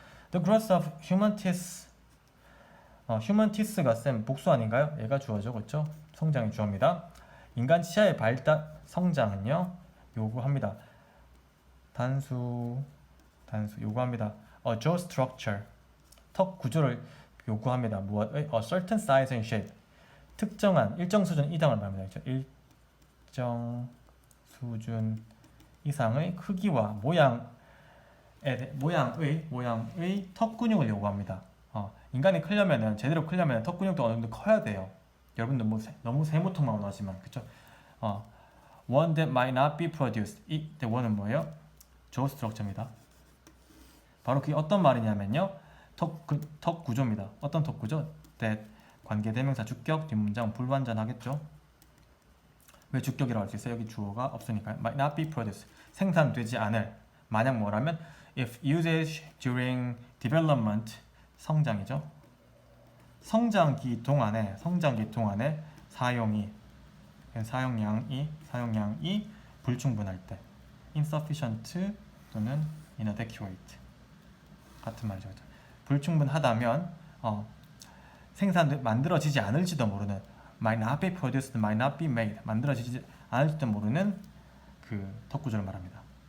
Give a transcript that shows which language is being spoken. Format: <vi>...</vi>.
<en>The growth of human teeth.</en> <ko>human teeth가 쌤 복수 아닌가요? 얘가 주어죠. 그렇죠? 성장이 주어입니다. 인간 치아의 발달 성장은요. 요구합니다. 단수 요구합니다.</ko> <en>jaw structure.</en> <ko>턱 구조를 요구합니다. 무엇?</ko> <en>A certain size and shape.</en> <ko>특정한 일정 수준 이상을 말합니다. 그렇죠? 일정 수준 이상의 크기와 모양의 턱 근육을 요구합니다. 인간이 크려면은 제대로 크려면 턱 근육도 어느 정도 커야 돼요. 여러분 너무 세모통만 원하지만 그렇죠?</ko> <en>One that might not be produced.</en> <ko>이 one은 뭐예요? 주어 스트럭처입니다. 바로 그게 어떤 말이냐면요. 턱 구조입니다. 어떤 턱 구조? that 관계대명사 주격 뒷문장 불완전하겠죠. 왜 주격이라고 할 수 있어요? 여기 주어가 없으니까요.</ko> <en>might not be produced.</en> <ko>생산되지 않을. 만약 뭐라면</ko> <en>if usage during development</en> <ko>성장이죠. 성장기 동안에 사용량이 불충분할 때 insufficient 또는 inadequate 같은 말이죠. 불충분하다면 만들어지지 않을지도 모르는</ko> <en>might not be produced, might not be made</en> <ko>만들어지지 않을지도 모르는 그 턱구조를 말합니다.</ko>